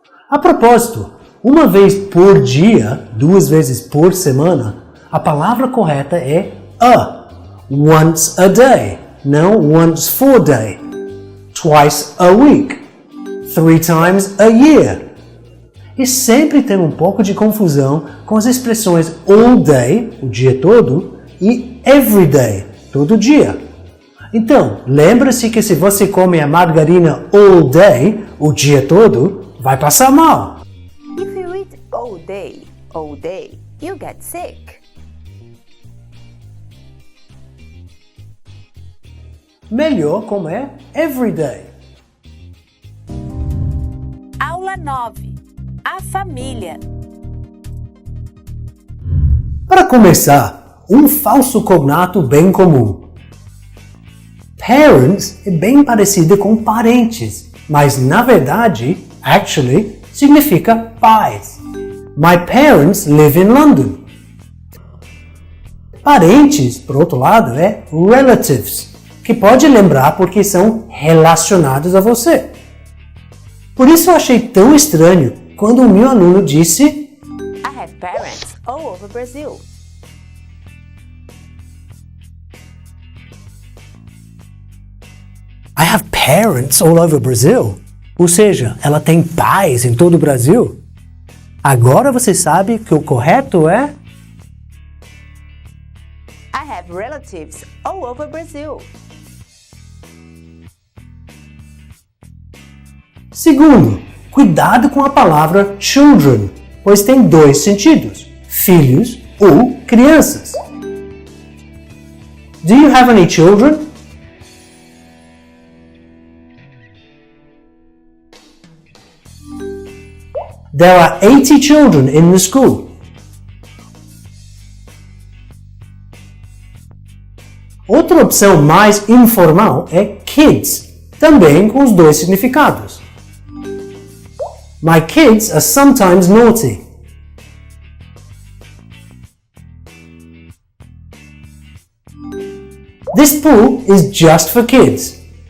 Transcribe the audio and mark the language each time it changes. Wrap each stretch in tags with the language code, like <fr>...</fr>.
<pt>A propósito, uma vez por dia, 2 vezes por semana, a palavra correta é a.</pt> <en>Once a day,</en> <pt>não</pt> <en>once for day. Twice a week, 3 times a year.</en> <pt>E sempre tem um pouco de confusão com as expressões all day, o dia todo, e every day, todo dia. Então, lembre-se que se você come a margarina all day, o dia todo, vai passar mal.</pt> <en>If you eat all day, you get sick.</en> <pt>Melhor comer every day. Aula 9. A família. Para começar, um falso cognato bem comum. Parents é bem parecido com parentes, mas na verdade,</pt> <en>actually,</en> <pt>significa pais.</pt> <en>My parents live in London.</en> <pt>Parentes, por outro lado, é relatives, que pode lembrar porque são relacionados a você. Por isso eu achei tão estranho quando o meu aluno disse</pt> <en>I have parents all over Brazil. I have parents all over Brazil.</en> <pt>Ou seja, ela tem pais em todo o Brasil. Agora você sabe que o correto é</pt> <en>I have relatives all over Brazil.</en> <pt>Segundo, cuidado com a palavra children, pois tem 2 sentidos, filhos ou crianças.</pt> <en>Do you have any children? There are 80 children in the school.</en> <pt>Outra opção mais informal é kids, também com os dois significados.</pt> <en>My kids are sometimes naughty. This pool is just for kids.</en>